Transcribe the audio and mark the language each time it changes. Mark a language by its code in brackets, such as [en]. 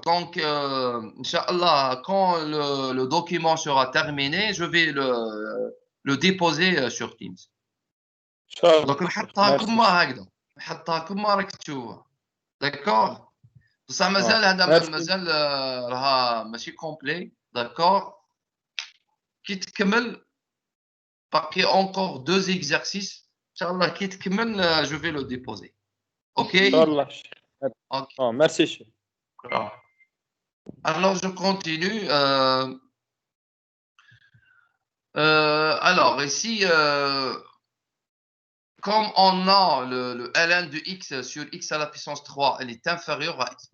[fr] Donc, Inch'Allah, quand le document sera terminé, je vais le déposer sur Teams. [ar] Donc, نحطها كما هكذا، نحطها كما راك تشوفها. [fr] D'accord? [ar] بصح مازال هذا مازال راها ماشي كومبلي. داكور؟ كي تكمل باقي [fr] encore 2 exercices. Inch'Allah, [ar] كي تكمل [fr] je vais le déposer. OK? [ar] ان شاء الله. [fr] OK. [ar] ميرسي شيخ. [fr] Alors, je continue. Alors, ici, comme on a le ln de x sur x à la puissance 3, elle est inférieure à x.